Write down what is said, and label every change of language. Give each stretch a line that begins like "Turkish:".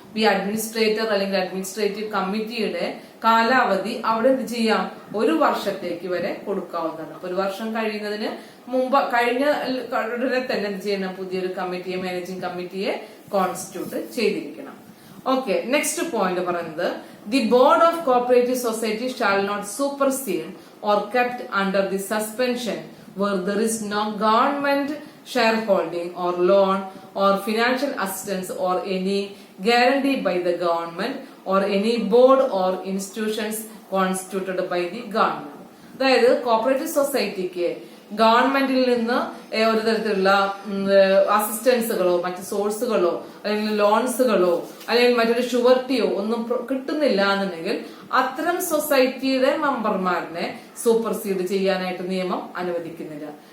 Malayalam: ഈ അഡ്മിനിസ്ട്രേറ്റർ അല്ലെങ്കിൽ അഡ്മിനിസ്ട്രേറ്റീവ് കമ്മിറ്റിയുടെ കാലാവധി അവിടെ എന്ത് ചെയ്യാം, 1 വർഷത്തേക്ക് വരെ കൊടുക്കാവുന്നതാണ്. അപ്പൊ 1 വർഷം കഴിയുന്നതിന് മുമ്പ് കഴിഞ്ഞ ഉടനെ തന്നെ എന്ത് ചെയ്യണം, പുതിയൊരു കമ്മിറ്റിയെ, മാനേജിംഗ് കമ്മിറ്റിയെ കോൺസ്റ്റിറ്റ്യൂട്ട് ചെയ്തിരിക്കണം.
English: okay, next point
Malayalam: പറയുന്നത്
English: The board of cooperative society shall not supersede or kept under the suspension where there is no government shareholding or loan or financial assistance or any guarantee by the government or any board or institutions constituted by the government.
Malayalam: അതായത് cooperative സൊസൈറ്റിക്ക് ഗവൺമെന്റിൽ നിന്ന് ഒരു തരത്തിലുള്ള അസിസ്റ്റൻസുകളോ മറ്റ് സോഴ്സുകളോ അല്ലെങ്കിൽ ലോൺസുകളോ അല്ലെങ്കിൽ മറ്റൊരു ഷുവർട്ടിയോ ഒന്നും കിട്ടുന്നില്ല എന്നുണ്ടെങ്കിൽ അത്തരം സൊസൈറ്റിയുടെ മെമ്പർമാരിനെ സൂപ്പർസീഡ് ചെയ്യാനായിട്ട് നിയമം അനുവദിക്കുന്നില്ല.